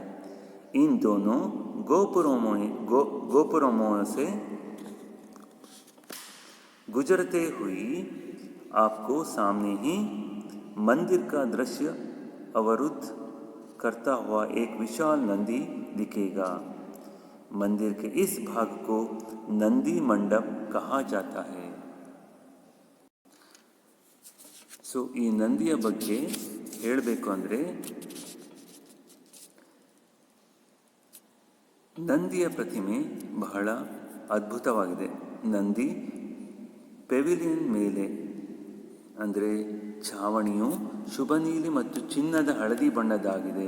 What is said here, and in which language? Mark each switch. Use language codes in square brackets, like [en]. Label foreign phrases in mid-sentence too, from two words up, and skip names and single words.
[hi] इन दोनों गोपुरमों से गुजरते हुए आपको सामने ही मंदिर का दृश्य अवरुद्ध करता हुआ एक विशाल नंदी दिखेगा. मंदिर के इस भाग को नंदी मंडप कहा जाता है. [kn] ಸೊ ಈ ನಂದಿಯ ಬಗ್ಗೆ ಹೇಳಬೇಕು ಅಂದರೆ ನಂದಿಯ ಪ್ರತಿಮೆ ಬಹಳ ಅದ್ಭುತವಾಗಿದೆ. ನಂದಿ ಪೆವಿಲಿಯನ್ ಮೇಲೆ ಅಂದರೆ ಛಾವಣಿಯು ಶುಭ ನೀಲಿ ಮತ್ತು ಚಿನ್ನದ ಹಳದಿ ಬಣ್ಣದಾಗಿದೆ.